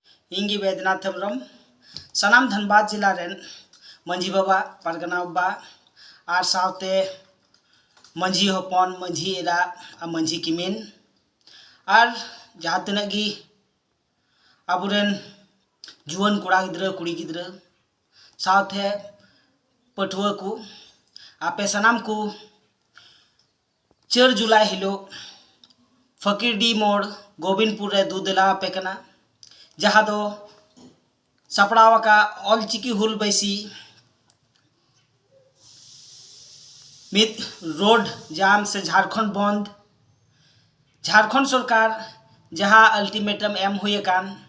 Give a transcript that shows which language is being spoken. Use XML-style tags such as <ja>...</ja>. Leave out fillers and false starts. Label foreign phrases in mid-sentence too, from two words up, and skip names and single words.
<sat>इंगी वैद्यनाथ हेम्ब्रम सनाम धनबाद जिला रेन मंझी बाबा पारगना बाबा और सावते मंझी हपन मंझी एरा और मंझी किमिन और जहाँ तिना गी आबुरेन जुआन कोड़ा गिद्रा कुड़ी गिद्रा सावते पठुआ को आपे सनाम को 4 जुलाई हिलो फकीर डी मोड़ गोविंदपुर रे दूधला पे कना जहाँ दो सपड़ावा का ऑलचिकी हुल बैसी मित</sat> <hi>रोड जाम से झारखंड बंद</hi> <sat>झारखंड सरकार जहाँ अल्टीमेटम एम हुए कान</sat>